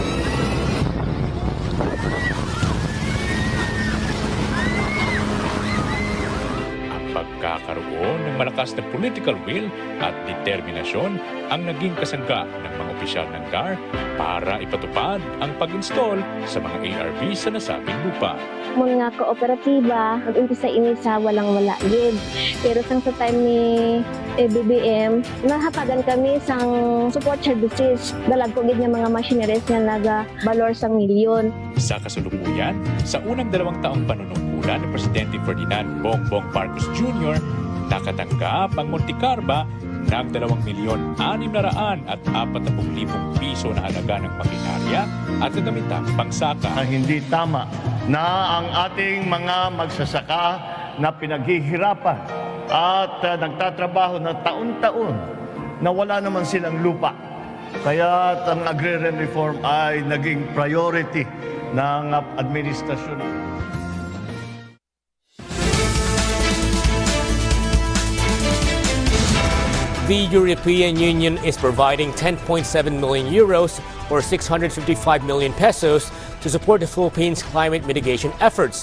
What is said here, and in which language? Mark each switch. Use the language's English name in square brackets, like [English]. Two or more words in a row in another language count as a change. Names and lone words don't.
[Filipino] Pagkakaroon ng malakas na [English] political will [Filipino] at determinasyon ang naging kasangga ng mga opisyal ng GAR para ipatupad ang pag-install sa mga ARV sa nasabing lupa. [Hiligaynon] Mga kooperatiba, mag-umpisa ini sa walang-wala gid. Pero sang sa time ni BBM, nahatagan kami sang [English] support services. [Hiligaynon] Dalag ko gid nga mga machineries nga naga-balor sang milyon. [Filipino] Sa kasulukuyan, sa unang 2 taong panunungkulan ni Presidente Ferdinand Bongbong Marcos Jr., nakatanggap ang Montecarba ng 2,640,000 piso na halaga ng makinarya at kagamitang pangsaka. Hindi tama na ang ating mga magsasaka na pinaghihirapan at nagtatrabaho na taon-taon na wala naman silang lupa. Kaya ang [English] agrarian reform [Filipino] ay naging priority ng administrasyon. [English] The European Union is providing 10.7 million euros or 655 million pesos to support the Philippines' climate mitigation efforts.